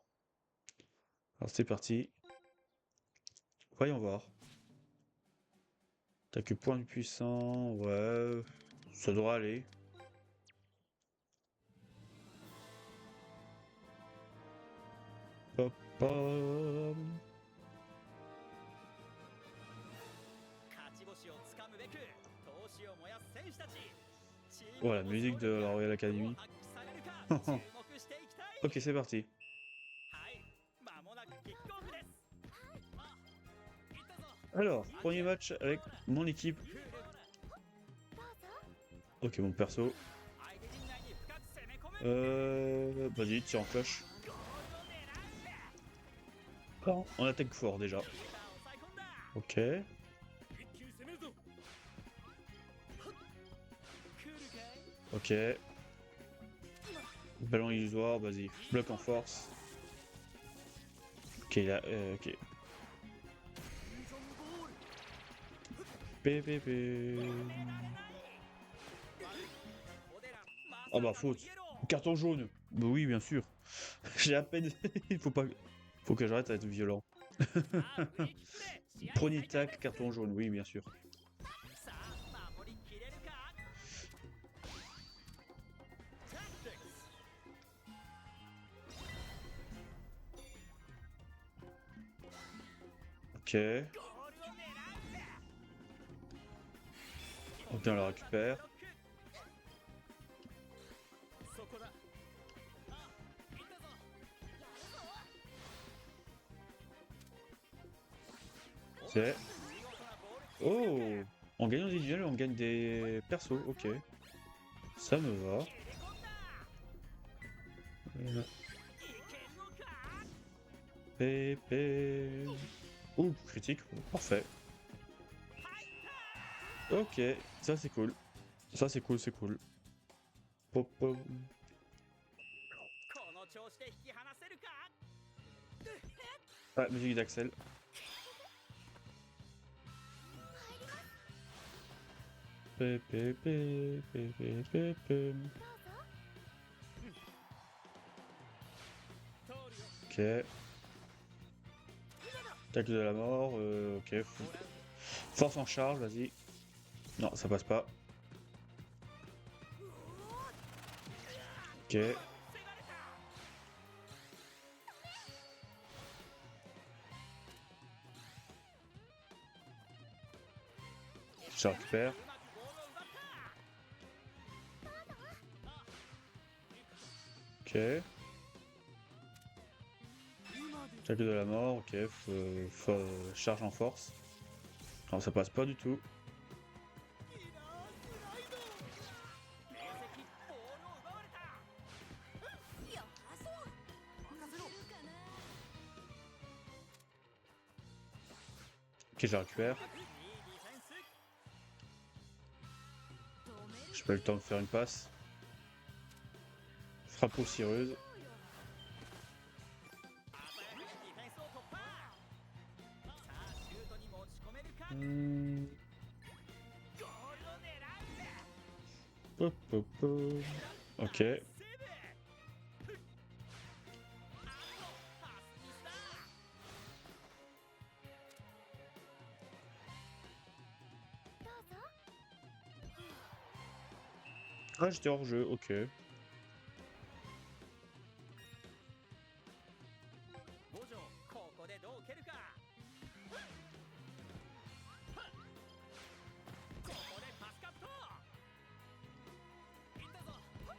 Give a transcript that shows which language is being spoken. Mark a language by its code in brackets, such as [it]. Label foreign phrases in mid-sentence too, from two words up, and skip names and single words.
[fr] Alors c'est parti. Voyons voir. T'as que point de puissant, ouais. Ça devrait aller. Hop, hop. [ja] 勝ち星をつかむべく闘志を燃やす選手たち。チー Oh, ム [fr] la musique de la Royal Academy. [ja] 発揮されるか注目していきたい。 [fr] Ok, c'est parti. [ja] はい、間もなくキックオフです。あ、行ったぞ。 [fr] Alors, premier match avec mon équipe. [ja] クール。 [fr] Ok, mon perso. [ja] 相手陣内に深く攻め込む。 [fr] Vas-y, tire en cloche. [ja] ゴールを狙う。 [fr] Oh, on attaque fort déjà. [ja] リーダーを抑え込んだ。 [fr] Ok. [ja] 一気に攻めるぞ。クールかい。 [fr] Ok. Ballon illusoire, vas-y. Bloc en force. Ok, là, ok. PPP. Ah bah faute. Carton jaune. Bah oui, bien sûr. J'ai à peine... Il faut pas... Faut que j'arrête d'être violent. Premier tac, carton jaune, oui, bien sûr. [ja] さあ守りきれるか。タクティクス。 [fr] Ok. [ja] ゴールを狙う。 [fr] Ok, on la récupère. [ja] そこだ。あ、行ったぞ。 [fr] Ok. [ja] 見事なボール。 Oh! [fr] On gagne individuel, on gagne des persos, ok. Ça me va. [ja] 切り込んだ。 Euh, いけるのか。 [fr] Pépé. Ouh, critique, parfait. Ok, ça c'est cool. Ça c'est cool, c'est cool. Pop, pop. [ja] この調子で引き離せるか。 [fr] Ah, musique d'Axel. Pépé, pépé, pépé. [ja] 通るよ。 [fr] Ok. Tacle de la mort, ok. Force en charge, vas-y. Non, ça passe pas. Ok. [ja] 防がれた。 [fr] Je récupère. [ja] うまくボールを奪った。 [fr] Ok. Tacle de la mort, ok. Charge en force. Non, ça passe pas du tout. [ja] いいなあ、スライド。明晰、ボールを奪われた。よし、任せろ。 [fr] Ok, je la récupère. [ja] いいディフェンス。 [fr] J'ai pas eu le temps de faire une passe. Frappe poussiéreuse. [ja] 鮮やかにディフェンスを突破。さあ、シュートに持ち込めるか。 Hmm. ゴールを狙うぜ。 Pop, pop, pop. Ok. セーブ。あとパスミスだ。 [fr] Ah, j'étais hors jeu, ok. [ja] 五条、ここでどう蹴るか。ここでパスカット。いったぞ。